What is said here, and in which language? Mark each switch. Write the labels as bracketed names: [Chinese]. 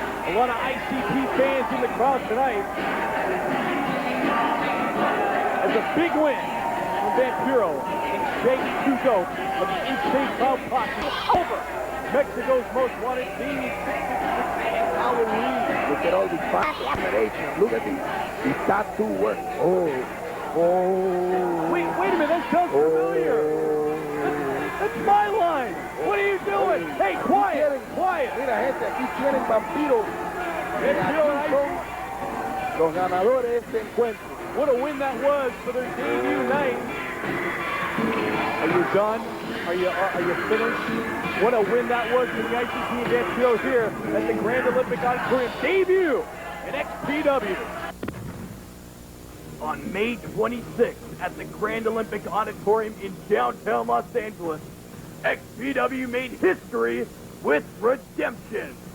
[English] A lot of ICP fans in the crowd tonight. As a big win from Vampiro and Shaggy Two-Dope of the Insane Clown Posse over Mexico's most wanted Damien Six-Figure and Halloween. Look at all the combination. Look at the tattoo work. Wait a minute, that sounds familiar. That's my line. What are you doing? Hey, quiet. [Spanish] Mira, gente, aquí tienen Vampiro. [English] Vampiro and [Spanish] Aquí son los ganadores de este encuentro. [English] What a win that was for their debut night. Are you done? Are you finished? What a win that was for the ICP and Vampiro here at the Grand Olympic Auditorium debut in XPW. On May 26th at the Grand Olympic Auditorium in downtown Los Angeles, XPW made history with Redemption.